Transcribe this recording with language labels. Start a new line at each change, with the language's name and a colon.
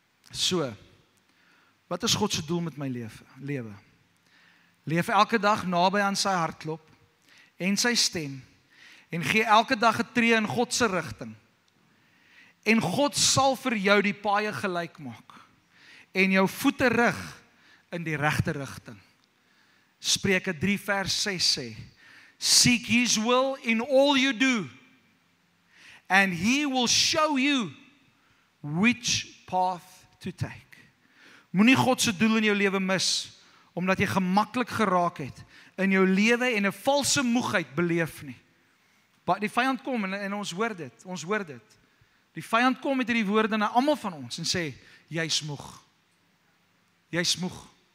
Afrikaans: So, wat is God se doel met my lewe? Leef elke dag naby aan sy hartklop en sy stem en gee elke dag 'n tree in God se rigting. En God sal vir jou die paaie gelyk maak en jou voete rig in die regte rigting. Spreuke 3 vers 6 sê,
English: seek His will in all you do, and He will show you which path to take.
Afrikaans: Moenie God se doel in jou lewe mis, omdat jy gemaklik geraak het in jou lewe en 'n valse moegheid beleef nie. Die vyand kom en ons hoor dit. Die vyand kom met hierdie woorde na almal van ons en sê, jy's moeg. Jy's moeg.